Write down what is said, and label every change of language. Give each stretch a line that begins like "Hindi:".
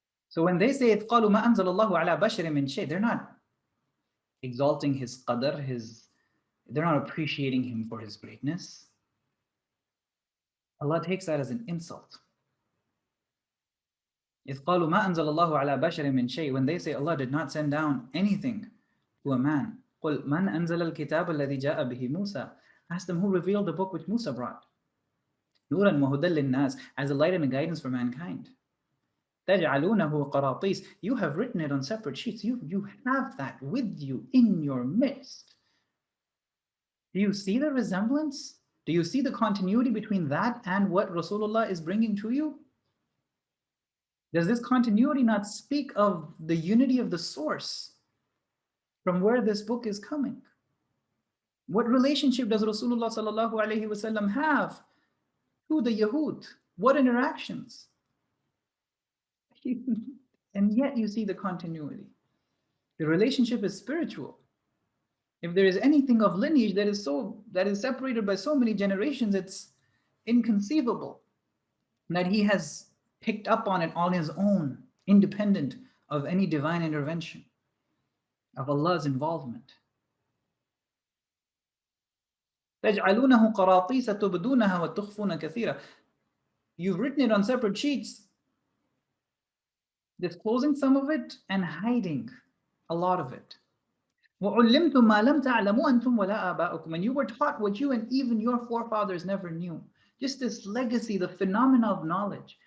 English: So when they say
Arabic: قالوا ما أنزل الله على بشر من شيء,
English: they're not exalting his qadr, they're not appreciating him for his greatness. Allah takes that as an insult.
Arabic: إذ قالوا ما أنزل الله على بشر من شيء,
English: when they say Allah did not send down anything to a man.
Arabic: قل من أنزل الكتاب الذي جاء به موسى.
English: Ask them who revealed the book which Musa brought.
Arabic: نورا وهدى للناس,
English: as a light and a guidance for mankind.
Arabic: تجعلونه قراطيس,
English: you have written it on separate sheets. You have that with you in your midst. Do you see the resemblance? Do you see the continuity between that and what Rasulullah is bringing to you? Does this continuity not speak of the unity of the source from where this book is coming? What relationship does Rasulullah sallallahu alaihi wasallam have to the Yahud? What interactions? And yet you see the continuity. The relationship is spiritual. If there is anything of lineage that is separated by so many generations, it's inconceivable that he has picked up on it on his own, independent of any divine intervention, of Allah's involvement.
Arabic: تجعلونه قراطيس تبدونها وتخفون كثيرا.
English: You've written it on separate sheets, disclosing some of it and hiding a lot of it.
Arabic: وَعُلِّمْتُم مَا لَمْ تَعْلَمُوا أَنْتُمْ وَلَا آبَاؤُكُمْ.
English: And you were taught what you and even your forefathers never knew. Just this legacy, the phenomena of knowledge.